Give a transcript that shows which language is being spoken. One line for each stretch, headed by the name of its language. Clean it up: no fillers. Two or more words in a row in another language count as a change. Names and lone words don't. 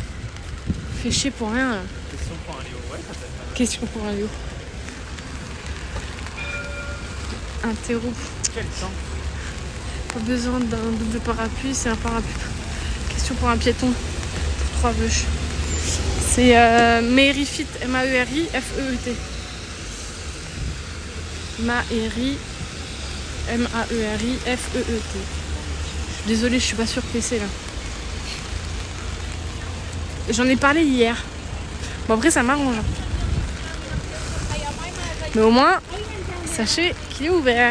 French: Fait chier pour rien. Là. Question pour un Léo. Ouais, ça peut être. Question pour un Léo. Interro. Quel temps. Pas besoin d'un double parapluie, c'est un parapluie. Question pour un piéton. 3 bûches. C'est Maerifit, M-A-E-R-I-F-E-E-T. M-A-E-R-I-F-E-E-T. Désolée, je suis pas sur PC là. J'en ai parlé hier. Bon, après, ça m'arrange. Mais au moins, sachez qu'il est ouvert.